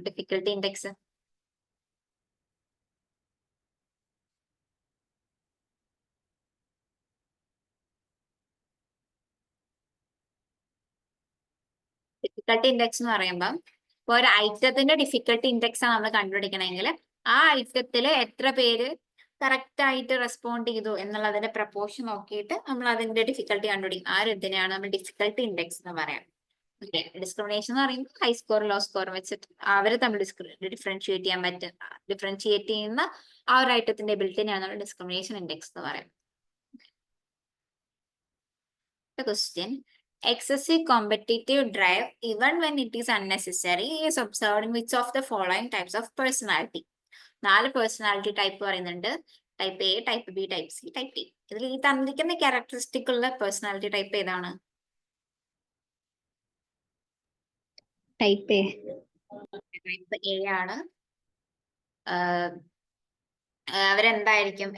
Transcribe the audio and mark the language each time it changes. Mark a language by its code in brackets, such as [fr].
[ml] Difficulty index difficulty index എന്ന് പറയുമ്പോൾ ഇപ്പൊ ഒരു ഐറ്റത്തിന്റെ ഡിഫിക്കൽട്ടി ഇൻഡെക്സ് ആണ് നമ്മൾ കണ്ടുപിടിക്കണമെങ്കിൽ ആ ഐറ്റത്തിൽ എത്ര പേര് കറക്റ്റ് ആയിട്ട് റെസ്പോണ്ട് ചെയ്തു എന്നുള്ളതിന്റെ പ്രപ്പോർഷൻ നോക്കിയിട്ട് നമ്മൾ അതിന്റെ ഡിഫിക്കൽട്ടി കണ്ടുപിടിക്കും. ആ ഒരു ഇതിനെയാണ് നമ്മൾ ഡിഫിക്കൽട്ടി ഇൻഡെക്സ് എന്ന് പറയാം. ഓക്കെ, ഡിസ്ക്രിമിനേഷൻ എന്ന് പറയുമ്പോൾ ഹൈ സ്കോർ ലോ സ്കോർ വെച്ചിട്ട് അവര് തമ്മിൽ ഡിഫറൻഷിയേറ്റ് ചെയ്യാൻ പറ്റും. ഡിഫറൻഷിയേറ്റ് ചെയ്യുന്ന ആ ഒരു ഐറ്റത്തിന്റെ എബിലിറ്റിനെയാണ് നമ്മൾ ഡിസ്ക്രിമിനേഷൻ ഇൻഡെക്സ് എന്ന് പറയാം. [en] Question: excessive competitive drive, even when it is unnecessary, is observed in which of the following types of personality? [ml] 4 personality type പറയുന്നുണ്ട്. Type A, type B, type C, type T. ഇതിൽ ഈ തന്നിരിക്കുന്ന characteristic ഉള്ള personality type ഏതാണ്? Type A. Type A ആണ്. അവരെന്തായിരിക്കും?